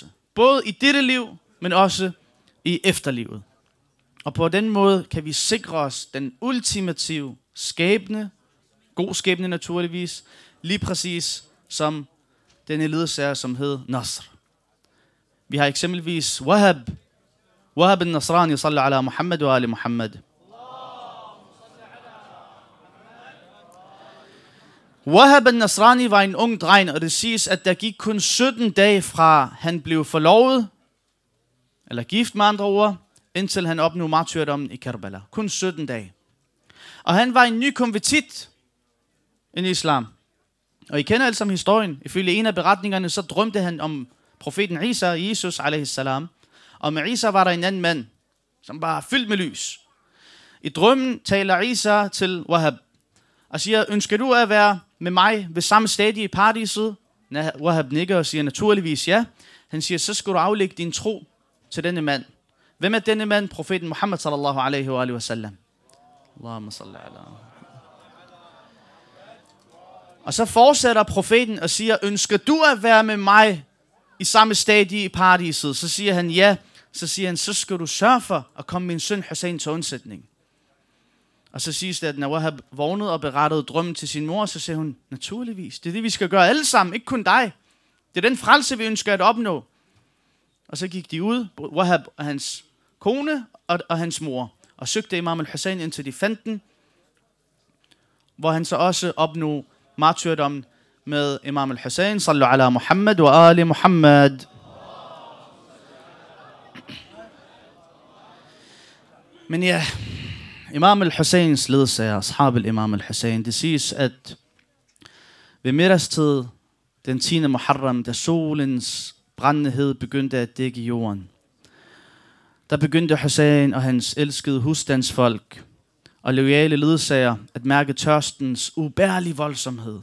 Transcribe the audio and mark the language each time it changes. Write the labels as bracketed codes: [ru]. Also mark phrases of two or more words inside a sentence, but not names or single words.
[da] Både i dette liv, men også i efterlivet. Og på den måde kan vi sikre os den ultimative skæbne, god skæbne naturligvis, lige præcis som denne ledsager, som hed Nasr. Vi har eksempelvis Wahab al-Nasrani, [ar] صلى الله على محمد وآل محمد. [da] Wahab al-Nasrani var en ung dreng, og det siges, at der gik kun 17 dage fra han blev forlovet, eller gift med andre ord, indtil han opnåede martyrdommen i Karbala. Kun 17 dage. Og han var en ny konvertit i islam. Og I kender alle sammen historien. Ifølge en af beretningerne, så drømte han om profeten Isa, Jesus a.s. Og med Isa var der en anden mand, som var fyldt med lys. I drømmen taler Isa til Wahab og siger, ønsker du at være med mig ved samme stadie i paradiset? Wahab nikker og siger naturligvis ja. Han siger, så skal du aflægge din tro til denne mand. Hvem er denne mand? Profeten Muhammad [ar] صلى الله عليه وسلم. اللهم صل على. [da] Og så fortsætter profeten og siger, ønsker du at være med mig i samme stadie i paradiset? Så siger han ja. Så siger han, så skal du sørge for at komme min søn Hussein til undsætning. Og så siges det, at når Wahab vågnede og berettede drømmen til sin mor, så siger hun, naturligvis, det er det, vi skal gøre alle sammen, ikke kun dig. Det er den frelse, vi ønsker at opnå. Og så gik de ud, Wahab og hans kone og hans mor, og søgte Imam al-Hussein, indtil de fandt den, hvor han så også opnåede martyrdommen med Imam al-Hussein, [ar] صلى الله على محمد وآل محمد. [da] Men ja, Imam al-Husseins ledsager, [ar] أصحاب الإمام الحسين, [da] det siges, at ved middagstid, den 10. Muharram, da solens brændenhed begyndte at dække jorden, der begyndte Hussein og hans elskede husstandsfolk og loyale ledsager at mærke tørstens ubærlige voldsomhed.